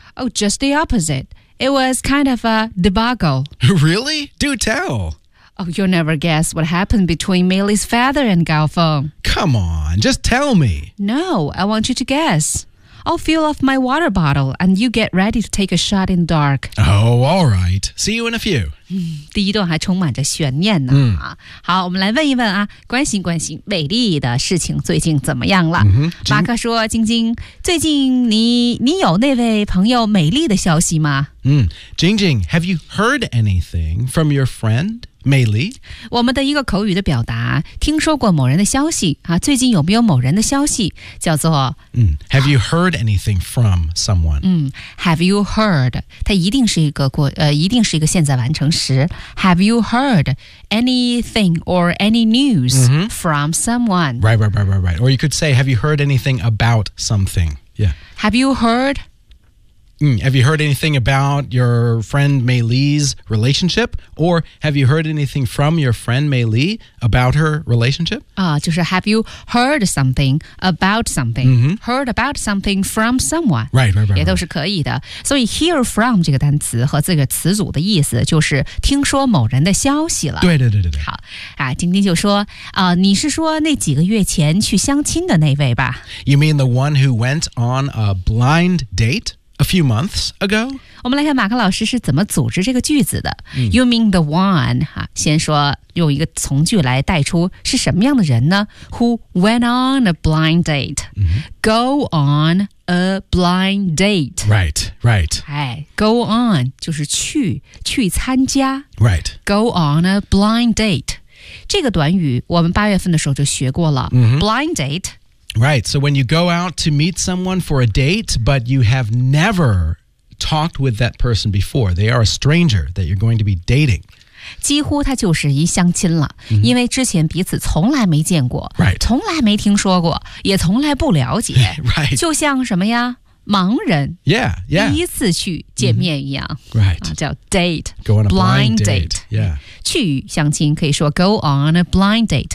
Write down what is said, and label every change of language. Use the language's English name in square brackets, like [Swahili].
[English] Oh, just the opposite. It was kind of a debacle. Really? Do tell. Oh, you'll never guess what happened between Millie's father and Gao Feng. Come on, just tell me. No, I want you to guess. I'll fill off my water bottle and you get ready to take a shot in the dark. Oh, all right. See you in a few.、 [Chinese] 第一段还充满着悬念呢、好，我们来问一问啊，关心关心美丽的事情最近怎么样了。马克说，晶晶，最近你有那位朋友美丽的消息吗？ [English] 晶晶， have you heard anything from your friend? [Chinese] 美丽，我们的一个口语的表达，听说过某人的消息啊，最近有没有某人的消息，叫做 [English] Have you heard anything from someone? Have you heard? [Chinese] 它一定是一个一定是一个现在完成时。 [English] Have you heard anything or any news、from someone? Right. Or you could say, Have you heard anything about something? Yeah. Have you heard? Have you heard anything about your friend Mei Li's relationship? Or have you heard anything from your friend Mei Li about her relationship? 就是 have you heard something about something?、 Mm-hmm. Heard about something from someone. Right. [Chinese] 也都是可以的。所以 hear from 这个单词和这个词组的意思就是听说某人的消息了。对。好、啊、晶晶就说、你是说那几个月前去相亲的那位吧 [English] ?You mean the one who went on a blind date? A few months ago? [Chinese] 我们来看马克老师是怎么组织这个句子的。 [English] You mean the one,、 [Chinese] 啊、先说用一个从句来带出是什么样的人呢 ? [English] Who went on a blind date?、 Mm-hmm. Go on a blind date. Right. [Chinese] 哎 ,go on 就是去参加。 [English] Right. Go on a blind date. [Chinese] 这个短语我们八月份的时候就学过了。 [English] Mm-hmm. Blind date. Right, so when you go out to meet someone for a date, but you have never talked with that person before, they are a stranger that you're going to be dating. [Chinese] 几乎他就是一相亲了、 [English] mm-hmm. [Chinese] 因为之前彼此从来没见过、 [English] right. [Chinese] 从来没听说过也从来不了解、 [English] right. [Chinese] 就像什么呀盲人 [English] yeah. [Chinese] 第一次去见面一样、 [English] mm-hmm. right. [Chinese] 叫 date, [English] go on a blind date. Yeah. [Chinese] 去相亲可以说 [English] go on a blind date、